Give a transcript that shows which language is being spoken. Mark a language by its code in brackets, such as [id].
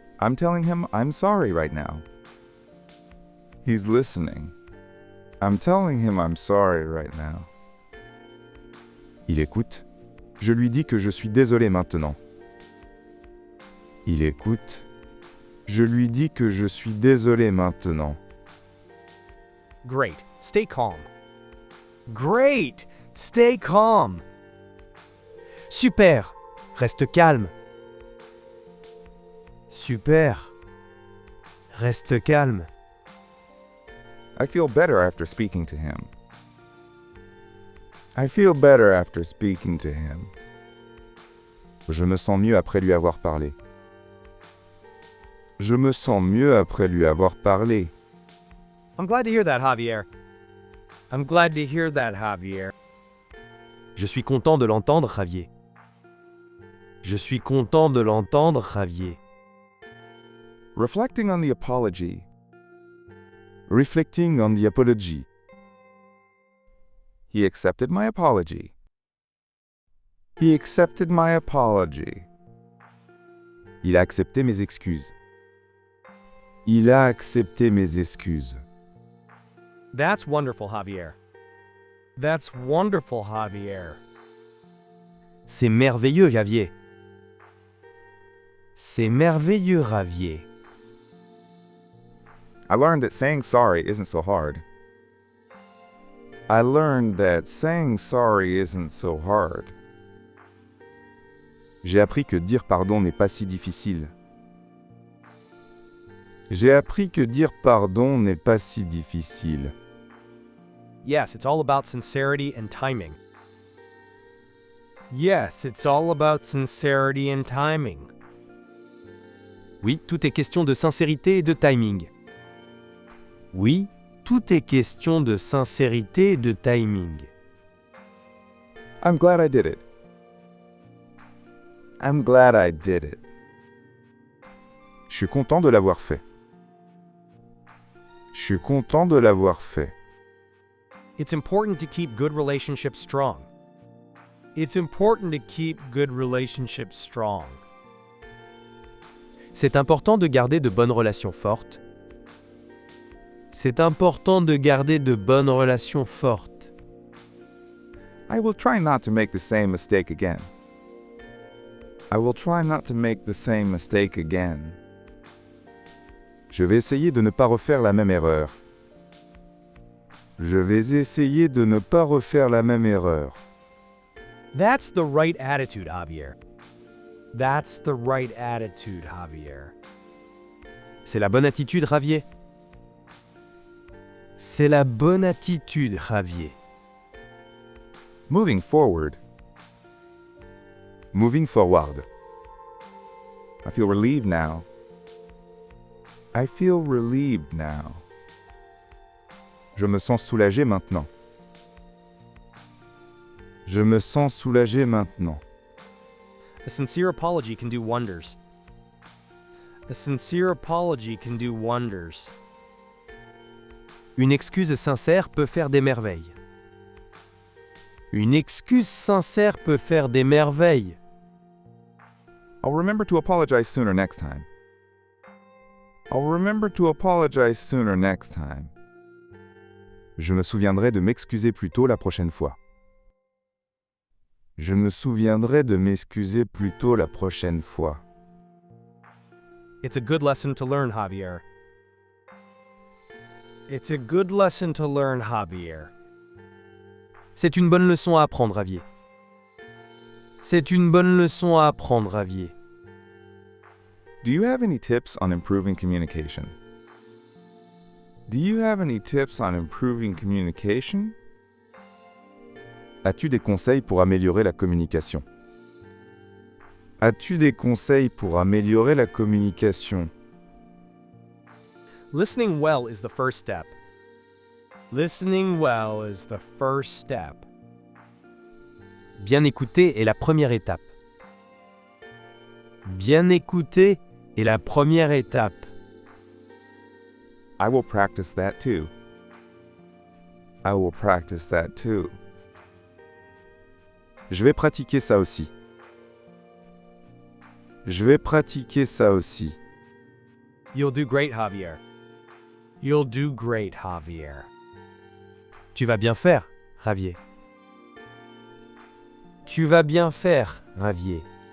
[en] I'm telling him I'm sorry right now. He's listening. I'm telling him I'm sorry right now. [fr] Il écoute. Je lui dis que je suis désolé maintenant. Il écoute. Je lui dis que je suis désolé maintenant. [en] Great. Stay calm. Great. Stay calm. [fr] Super. Reste calme. Super. Reste calme. [en] I feel better after speaking to him. I feel better after speaking to him. [fr] Je me sens mieux après lui avoir parlé. Je me sens mieux après lui avoir parlé. [en] I'm glad to hear that, Javier. I'm glad to hear that, Javier. [fr] Je suis content de l'entendre, Javier. Je suis content de l'entendre, Javier. [en] Reflecting on the apology. Reflecting on the apology. He accepted my apology. He accepted my apology. [fr] Il a accepté mes excuses. Il a accepté mes excuses. [en] That's wonderful, Javier. That's wonderful, Javier. [fr] C'est merveilleux, Javier. C'est merveilleux, Javier. [en] I learned that saying sorry isn't so hard. I learned that saying sorry isn't so hard. [fr] J'ai appris que dire pardon n'est pas si difficile. J'ai appris que dire pardon n'est pas si difficile. [en] Yes, it's all about sincerity and timing. Yes, it's all about sincerity and timing. [fr] Oui, tout est question de sincérité et de timing. Oui, tout est question de sincérité et de timing. [en] I'm glad I did it. I'm glad I did it. [fr] Je suis content de l'avoir fait. Je suis content de l'avoir fait. [en] It's important to keep good relationships strong. It's important to keep good relationships strong. [fr] C'est important de garder de bonnes relations fortes. C'est important de garder de bonnes relations fortes. [en] I will try not to make the same mistake again. I will try not to make the same mistake again. [fr] Je vais essayer de ne pas refaire la même erreur. Je vais essayer de ne pas refaire la même erreur. [en] That's the right attitude, Javier. That's the right attitude, Javier. [fr] C'est la bonne attitude, Javier. C'est la bonne attitude, Javier. [en] Moving forward. Moving forward. I feel relieved now. I feel relieved now. [fr] Je me sens soulagé maintenant. Je me sens soulagé maintenant. [en] A sincere apology can do wonders. A sincere apology can do wonders. [fr] Une excuse sincère peut faire des merveilles. Une excuse sincère peut faire des merveilles. [en] I'll remember to apologize sooner next time. I'll remember to apologize sooner next time. [fr] Je me souviendrai de m'excuser plus tôt la prochaine fois. Je me souviendrai de m'excuser plus tôt la prochaine fois. [en] It's a good lesson to learn, Javier. It's a good lesson to learn, Javier. [fr] C'est une bonne leçon à apprendre, Javier. C'est une bonne leçon à apprendre, Javier. [en] Do you have any tips on improving communication? Do you have any tips on improving communication? [fr] As-tu des conseils pour améliorer la communication? As-tu des conseils pour améliorer la communication? [en] Listening well is the first step. Listening well is the first step. [fr] Bien écouter est la première étape. Bien écouter est la première étape. [en] I will practice that too. I will practice that too. [fr] Je vais pratiquer ça aussi. Je vais pratiquer ça aussi. [en] You'll do great, Javier. You'll do great, Javier. [fr] Tu vas bien faire, Javier. Tu vas bien faire, Javier.